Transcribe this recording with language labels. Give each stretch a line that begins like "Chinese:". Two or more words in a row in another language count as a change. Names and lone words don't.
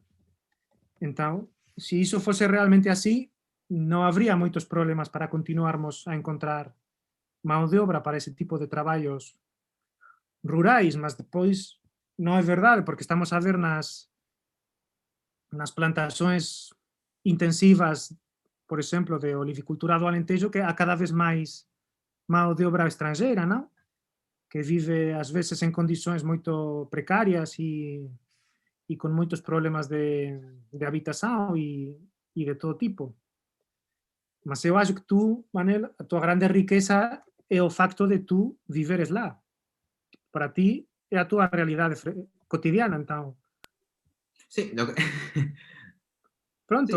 Galician: Entón, se iso fose realmente así, non habría moitos problemas para continuarmos a encontrar mão de obra para ese tipo de traballos rurais, mas depois non é verdade, porque estamos a ver nas plantações intensivas, por exemplo, de olivicultura do Alentejo, que há cada vez máis mão de obra estrangeira, non? Que vive, ás veces, en condições moito precarias e con moitos problemas de habitación e de todo tipo.
Portuguese: Mas eu acho que tú, Manel, a tua grande riqueza é o facto de tú viveres lá. Para ti é a tua realidade cotidiana, entón. Sim, Pronto,